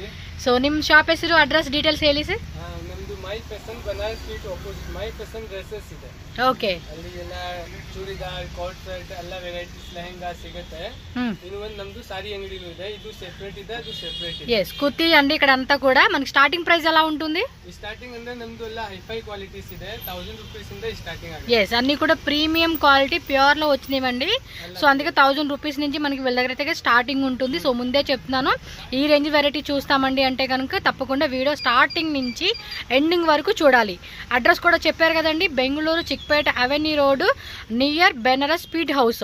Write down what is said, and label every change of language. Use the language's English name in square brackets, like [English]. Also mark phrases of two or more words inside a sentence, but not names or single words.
[Kannada] ಸೊ ನಿಮ್ಮ ಶಾಪ್ ಹೆಸರು ಅಡ್ರೆಸ್ ಡೀಟೇಲ್ಸ್ ಹೇಳಿ ಸರ್. ನಮ್ದು ಮೈ ಪಸಂದ್ ಬನಾರಸ್ ಸ್ವೀಟ್ ಆಪೋಸಿಟ್ ಮೈ ಪಸಂದ್ ಡ್ರೆಸ್ಸಸ್ ಇದೆ. ಓಕೆ. ಅಲ್ಲಿ ಎಲ್ಲ ಚೂಡಿದಾರ್, ಕೋಟ್ ಸೆಟ್ ಎಲ್ಲ ವೆರೈಟೀಸ್ ಲೆಹಂಗಾ ಸಿಗುತ್ತೆ. ಇನ್ನು ಒಂದು ನಮ್ದು ಸಾರಿ ಅಂಗಡಿನೂ ಇದೆ. ಇದು ಸೆಪರೇಟ್ ಇದೆ, ಅದು ಸೆಪರೇಟ್ ಇದೆ. [Telugu] ಎಸ್ ಕುರ್ತಿ ಅಂడి ఇక్కడ అంతా కూడా మనకి [English] starting price [Telugu] ఎలా ఉంటుంది? [Kannada] స్టార్టింగ్ ಅಂದ್ರೆ ನಮ್ದು ಎಲ್ಲ [English] hi-fi qualities [Kannada] ಇದೆ. 1000 ರೂಪೀಸ್ ಇಂದ ಸ್ಟಾರ್ಟಿಂಗ್ ಆಗುತ್ತೆ. [Telugu] ఎస్ అన్ని కూడా [English] premium quality pure [Telugu] లో వచ్చినవండి. సో అందుకే 1000 రూపీస్ నుంచి మనకి వీళ్ళ దగ్గర అయితే స్టార్టింగ్ ఉంటుంది. సో ముందే చెప్తున్నాను ఈ రేంజ్ వెరైటీ చూస్తామండి అంటే కనుక తప్పకుండా వీడియో స్టార్టింగ్ నుంచి ఎండింగ్ వరకు చూడాలి. అడ్రస్ కూడా చెప్పారు కదండి, బెంగళూరు చిక్పేట అవెన్యూ రోడ్ నియర్ బెనారస్ స్పీడ్ హౌస్.